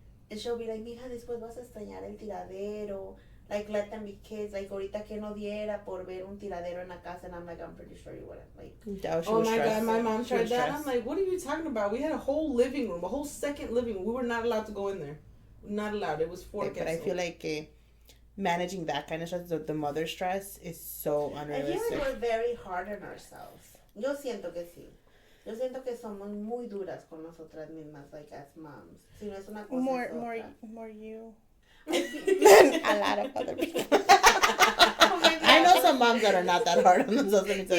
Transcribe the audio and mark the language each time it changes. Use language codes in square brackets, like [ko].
[es] And she'll be like, mija, después vas a extrañar el tiradero. Like, [en] let them be kids. [es] Like, ahorita que no diera por ver un tiradero en la casa. [en] And I'm like, I'm pretty sure you wouldn't. Like, oh my God, my mom tried that. I'm like, what are you talking about? We had a whole living room, a whole second living room. We were not allowed to go in there. Not allowed. It was for guests. But I feel like managing that kind of stress, the mother stress, is so unrealistic. I feel like we're very hard on ourselves. [es] Yo siento que sí. Yo siento que somos muy duras con nosotras mismas, like, [en] as moms. [es] Si no es una cosa [en] more you. A lot of other people. I know some moms that are not that hard on themselves. Let me tell